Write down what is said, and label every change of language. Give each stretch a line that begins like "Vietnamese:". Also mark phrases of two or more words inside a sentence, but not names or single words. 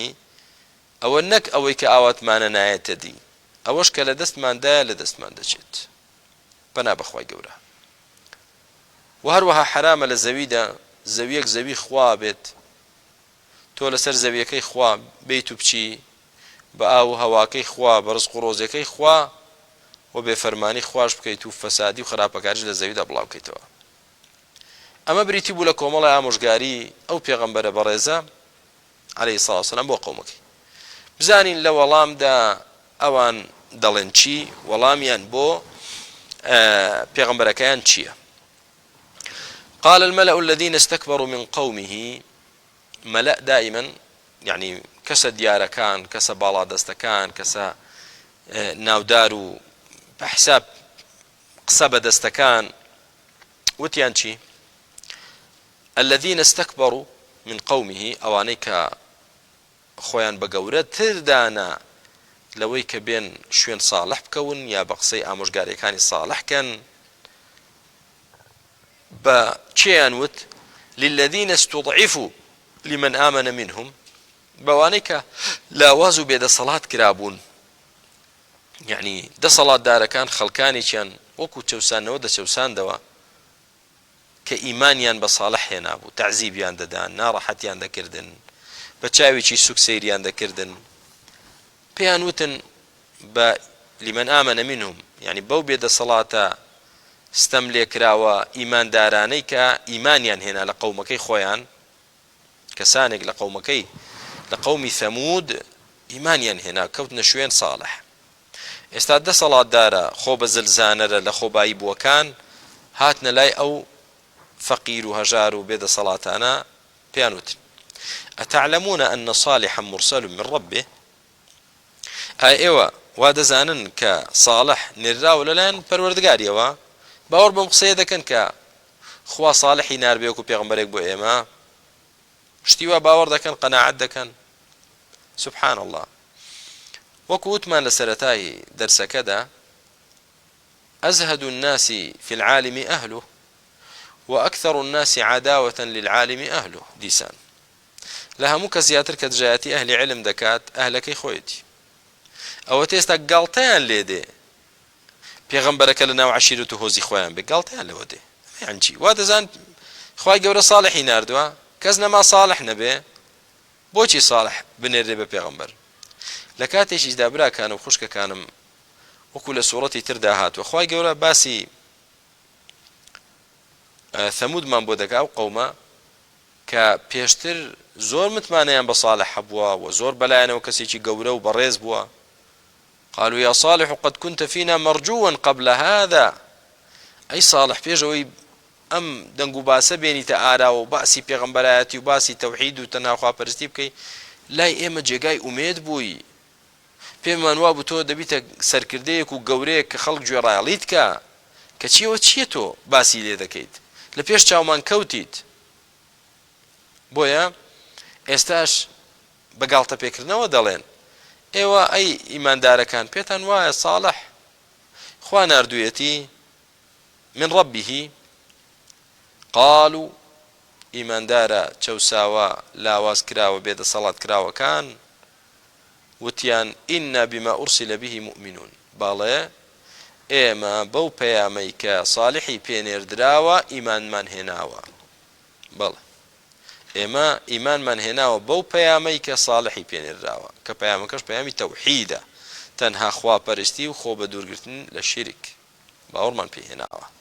Central Kurdish: ئەوە نەک ئەوەی کە ئاواتمانە نایەتە دی ئەوەش کە لە دەستماندایە لە دەستمان دەچێت پەنا بەخوای گەورە و هەروەها حرامە لە زەویدا زەویەک زەوی خوا بێت تۆ لەسەر زەویەکەی خوا بیت و بچی بە ئاو هەواکەی خوا بە ڕزق و ڕۆزیەکەی خوا و بێفەرمانی خوش بکەیت و فەسادی و خراپەکاریش لە زەویدا بڵاو بکەیتەوە. ئەمە بریتی بوو لە کۆمەڵی ئامۆژگاری ئەو پێغەمبەرە بەڕێزە
Arabic: عەلەیهی سەڵاتو وەسەلام
Central Kurdish: بۆ قەومەکەی. بزانین لە وەڵامدا ئەوان دەڵێن چی، وەڵامیان بۆ پێغەمبەرەکەیان چییە؟
Arabic: قال الملأ الذين استكبروا من قومه. ملأ دائما يعني
Central Kurdish: كسا دياركان كسا باڵادەستەکان كسا ناودار و بحساب قسە بەدەستەکان وتیان چی؟
Arabic: الذين استكبروا من قومه
Central Kurdish: ئەوانەی کە خۆیان بە گەورەتر دانا لەوەی کە بێن شوێن ساڵح بکەون یا بە قسەی ئامۆژگاریەکانی ساڵحکەن بە چیان وت؟
Arabic: للذين استضعفوا لمن آمن منهم،
Central Kurdish: بەوانەی کە لاواز و بێدەسەڵات کرابوون، یعنی دەسەڵات دارەکان خەڵکانێکیان وەکو چەوسانەوە دەچەوساندەوە کە ئیمانیان بە ساڵح هێنابوو، تەعزیبیان دەدان، ناڕەحەتیان دەکردن، بە چاوێکی سوک سەیریان دەکردن، پێیان وتن بە
Arabic: لمن آمن منهم،
Central Kurdish: یعنی بەو بێدەسەڵاتە ستەم لێ کراوە ئیماندارانەی کە ئیمانیان هێنا لە قەومەکەی خۆیان، کەسانێک لە قەومەکەی لە قەومی ثەمود ئیمانیان هێنا کەوتنە شوێن ساڵح. ئێستا دەسەڵاتدارە خۆ بە زلزانەرە لە خۆبایی بووەکان هاتنە لای ئەو فەقیر و هەژار و بێدەسەڵاتانە پێیان وتن
Arabic: ئەتەعلەمونە ئەنە صالحا مرسل من ربه،
Central Kurdish: ئێوە وا دەزانن کە ساڵح نێراوە لەلایەن پەروەردگاریەوە، باوەڕ بەم قسەیە دەکەن کە خوا ساڵحی ناربێ وەکو پێغەمبەرێک بۆ ئێمە، شتی وا باوەڕ دەکەن، قەناعەت دەکەن.
Arabic: سبحان الله.
Central Kurdish: وەکو وتمان لە سەرەتای دەرسەکەدا
Arabic: أزهد الناس في العالم أهله وأكثر الناس عداوة للعالم أهله.
Central Kurdish: دیسان لە هەموو کە زیاتر کە دژایەتی ئەهلی علم دەکات ئەهلەکەی خۆیەتی. ئەوە تێستا گاڵتەیان لێ دێ پێغەمبەرەکە لە ناو عەشیرەت و هۆزی خۆیان بێ، گاڵتەیان لەوە دێ. یان چی؟ وا دەزان خوای گەورە ساڵحی ناردووە، کەس نەما ساڵح نەبێ، بۆچی ساڵح بنێرێ بە پێغەمبەر؟ لە کاتێکیشدا براکانم و خوشکەکانم وەکو لە سوورەتی تردا هاتووە خوای گەورە باسی ثەمودمان بۆ دەکا و قەومە کە پێشتر زۆر متمانەیان بە ساڵح هەبووە و زۆر بەلایەنەوە کەسێکی گەورە و بەڕێز بووە.
Arabic: قالوا يا صالح قد كنت فينا مرجوا قبل هذا.
Central Kurdish: أي صالح پێشەوەی ئەم دەنگ و باسە بێنیتە ئارا و باسی پێغەمبەرایەتی و باسی تەوحید و تەنها خواپەرستی بکەی، لای ئێمە جێگای ئومێد بووی، پێمان وا بوو تۆ دەبیتە سەرکردەیەک و گەورەیەک کە خەڵک گوێڕایەڵیت کە چیەوە چییە تۆ باسی لێ دەکەیت، لە پێش چاومان کەوتیت. بۆیە ئێستاش بە گاڵتە پێکردنەوە دەڵێن ئێوە ئەی ئیماندارەکان پێتان وایە ساڵح خوا ناردوویەتی
Arabic: من ربه.
Central Kurdish: قالوا ئیماندارە چەوساوە لاواز کراوە بێدەسەڵات کراوەکان وتیان
Arabic: ئینا بما ئورسیلە به مؤمنون،
Central Kurdish: باڵێ ئێمە بەو پەیامەی کە ساڵحی پێنێردراوە ئیمانمان هێناوە. بەڵێ ئێمە ئیمانمان هێناوە بەو پەیامەی کە ساڵحی پێنێردراوە، کە پەیامەکەش پەیامی تەوحیدە، تەنها خواپەرستی و خۆ بە دوورگرتن لە شیرک، باوەڕمان پێ هێناوە.